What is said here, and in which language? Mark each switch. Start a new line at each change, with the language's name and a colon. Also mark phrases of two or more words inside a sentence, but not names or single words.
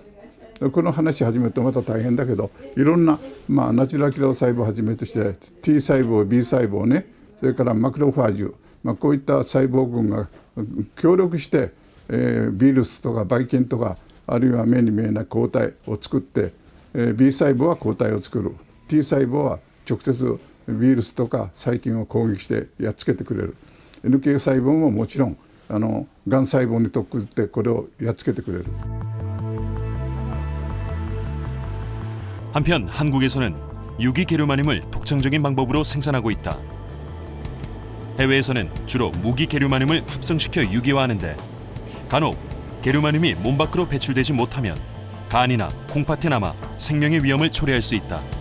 Japanese: この話始めるとまた大変だけどいろんな、ナチュラルキラー細胞をはじめとして T 細胞 B 細胞ねそれからマクロファージュ、こういった細胞群が協力して、ウイルスとかばい菌とかあるいは目に見えない抗体を作って、B 細胞は抗体を作る T 細胞は直接ウイルスとか細菌を攻撃してやっつけてくれる NK 細胞ももちろんがん細胞に特化してこれをやっつけてくれる。
Korean: 한편 한국에서는 유기게르마늄을 독창적인 방법으로 생산하고 있다. 해외에서는 주로 무기게르마늄을 합성시켜 유기화하는데 간혹 게르마늄이 몸 밖으로 배출되지 못하면 간이나 콩팥에 남아 생명의 위험을 초래할 수 있다.